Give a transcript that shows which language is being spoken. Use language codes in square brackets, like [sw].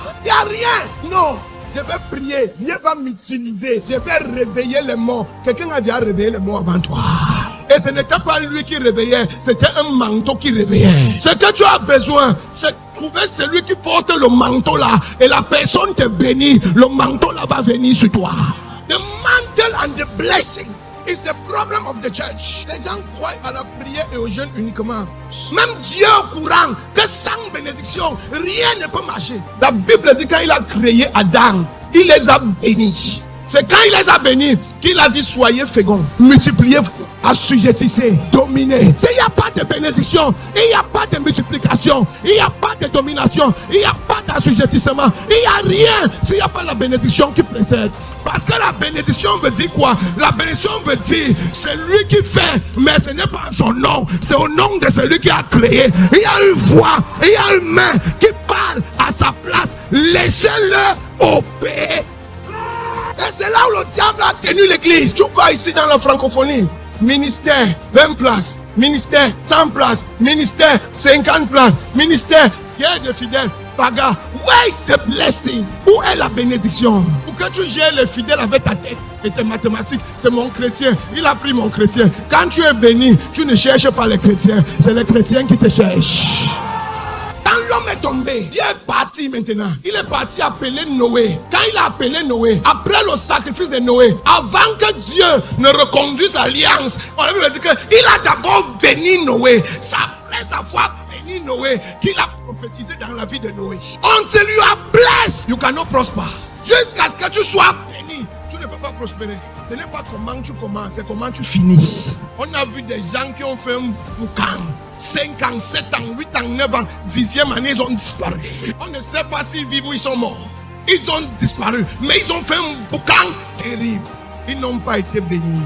[fr] Il n'y a rien. Non. Je vais prier. Dieu va m'utiliser. Je vais réveiller les morts. Quelqu'un a déjà réveillé les morts avant toi. Et ce n'était pas lui qui réveillait, c'était un manteau qui réveillait. Ce que tu as besoin, c'est trouver celui qui porte le manteau là. Et la personne te bénit, le manteau là va venir sur toi. [en] The mantle and the blessing is the problem of the church. [fr] Les gens croient à la prière et au jeûne uniquement. Même Dieu est au courant que sans bénédiction, rien ne peut marcher. La Bible dit quand il a créé Adam, il les a bénis. C'est quand il les a bénis qu'il a dit soyez féconds, multipliez-vous, assujettissez, dominez. Il n'y a pas de bénédiction, il n'y a pas de multiplication, il n'y a pas de domination, il n'y a pas d'assujettissement, il n'y a rien s'il n'y a pas la bénédiction qui précède. Parce que la bénédiction veut dire quoi? La bénédiction veut dire c'est lui qui fait, mais ce n'est pas son nom, c'est au nom de celui qui a créé. Il y a une voix, il y a une main qui parle à sa place. Laissez-le opérer. Et c'est là où le diable a tenu l'église. Tu vois ici dans la francophonie, ministère 20 places, ministère 100 places, ministère 50 places, ministère guerre de fidèles. [en] Baga, where is the blessing? [fr] Où est la bénédiction? Pour que tu gères les fidèles avec ta tête et tes mathématiques, c'est mon chrétien, il a pris mon chrétien. Quand tu es béni, tu ne cherches pas les chrétiens, c'est les chrétiens qui te cherchent. Quand l'homme est tombé, Dieu est parti maintenant. Il est parti appeler Noé. Quand il a appelé Noé, après le sacrifice de Noé, avant que Dieu ne reconduise l'alliance, on a vu dire qu'il a d'abord béni Noé. C'est après avoir béni Noé qu'il a prophétisé dans la vie de Noé. [en] Until you are blessed, you cannot prosper. [fr] Jusqu'à ce que tu sois béni, tu ne peux pas prospérer. Ce n'est pas comment tu commences, c'est comment tu finis. On a vu des gens qui ont fait un boucan. 5 ans, 7 ans, 8 ans, 9 ans, 10e année, ils ont disparu. On ne sait pas s'ils vivent ou ils sont morts. Ils ont disparu, mais ils ont fait un boucan terrible. Ils n'ont pas été bénis.